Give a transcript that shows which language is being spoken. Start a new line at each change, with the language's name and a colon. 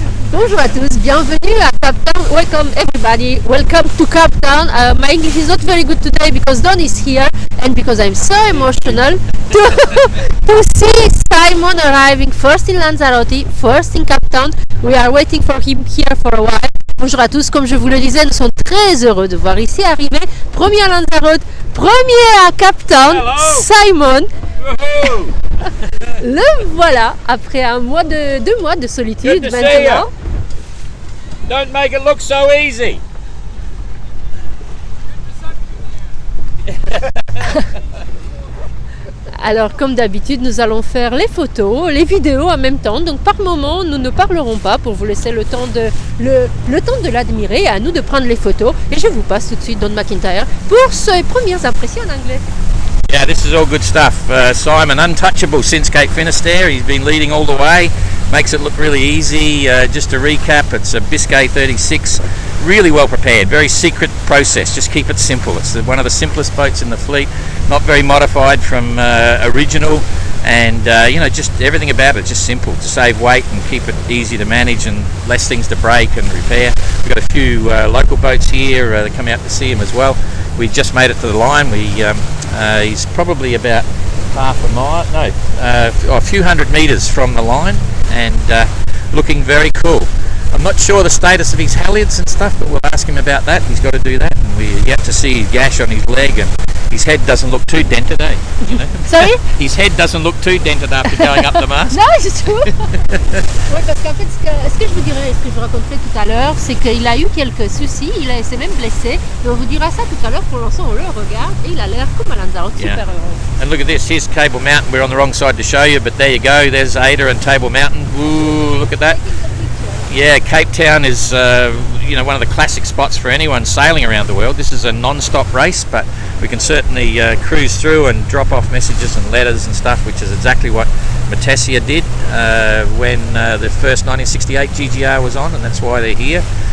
French: Bonjour à tous, bienvenue à Cape Town.
English: Welcome everybody, welcome to Cape Town. My English is not very good today because Don is here and because I'm so emotional to see Simon arriving first in Lanzarote, first in Cape Town. We are waiting for him here for a while.
French: Bonjour à tous, comme je vous le disais, nous sommes très heureux de voir ici arriver, premier à Lanzarote, premier à Cape Town, Simon. Le voilà, après deux mois de solitude maintenant.
English: Don't make it look so easy.
French: Alors comme d'habitude, nous allons faire les photos, les vidéos en même temps. Donc par moment, nous ne parlerons pas pour vous laisser le temps de l'admirer et à nous de prendre les photos. Et je vous passe tout de suite Don McIntyre pour ses premières impressions en anglais.
English: Yeah, this is all good stuff. Simon, untouchable since Cape Finisterre. He's been leading all the way. Makes it look really easy. Just to recap, it's a Biscay 36. Really well prepared. Very secret process. Just keep it simple. It's one of the simplest boats in the fleet. Not very modified from original. And, just everything about it, just simple. To save weight and keep it easy to manage and less things to break and repair. We've got a few local boats here that come out to see him as well. We just made it to the line. He's probably about a few hundred metres from the line and looking very cool. I'm not sure the status of his halyards and stuff, but we'll ask him about that. He's got to do that, and we're yet to see his gash on his leg, and his head doesn't look too dented, eh? You know? Sorry? His head doesn't look too dented after going up the mast.
French: Non, c'est tout. Oui, parce qu'en fait, ce que je vous dirais, ce que je vous raconterai tout à l'heure, c'est qu'il a eu quelques soucis, s'est même blessé, et on vous dira ça tout à l'heure. Pour l'instant, on le regarde, et il a l'air comme à Lanzarote, super heureux.
English: And look at this, here's Table Mountain. We're on the wrong side to show you, but there you go, there's Ada and Table Mountain. Ooh, look at that. Yeah, Cape Town is one of the classic spots for anyone sailing around the world. This is a non-stop race, but we can certainly cruise through and drop off messages and letters and stuff, which is exactly what Matessia did when the first 1968 GGR was on, and that's why they're here.